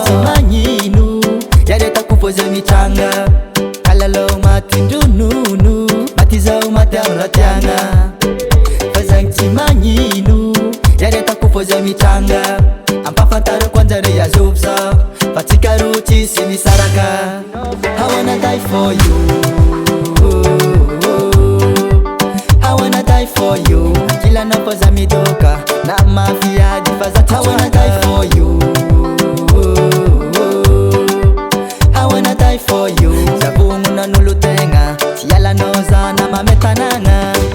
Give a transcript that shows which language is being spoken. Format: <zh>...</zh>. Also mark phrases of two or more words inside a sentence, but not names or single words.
<mg>Tsy magnino, yaretako fô zay mitranga, kalalao maty ndronono. Maty zaho maty amy ratiagna, fa zagny tsy magnino. Yaretako fô zay mitranga, ampafantarako anjare azovy za, fa tsika ro tsisy misaraka.</mg> <en>I wanna die for you, I wanna die for you.</en> <mg>Ankilanao fô za midoka, na mafiady fa za</mg> <en>I wanna die for you, I wanna die for you.</en> <mg>Zavogno n'olo tegna, tsy ialanao za na mame tanagna.</mg>